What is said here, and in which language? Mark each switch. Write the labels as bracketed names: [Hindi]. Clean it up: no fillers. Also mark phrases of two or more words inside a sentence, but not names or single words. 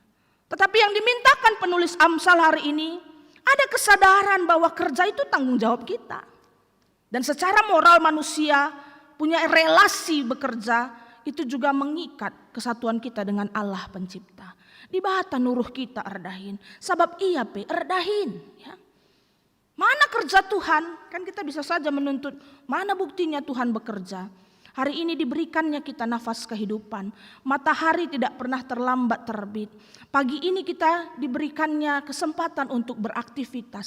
[Indonesian] Tetapi yang dimintakan penulis Amsal hari ini, ada kesadaran bahwa kerja itu tanggung jawab kita. Dan secara moral manusia punya relasi bekerja itu juga mengikat kesatuan kita dengan Allah pencipta. [Batak Karo] Di bata nuruh kita erdahin, sabab ia pe erdahin. [Indonesian] Ya. Mana kerja Tuhan? Kan kita bisa saja menuntut mana buktinya Tuhan bekerja. Hari ini diberikannya kita nafas kehidupan. Matahari tidak pernah terlambat terbit. Pagi ini kita diberikannya kesempatan untuk beraktivitas.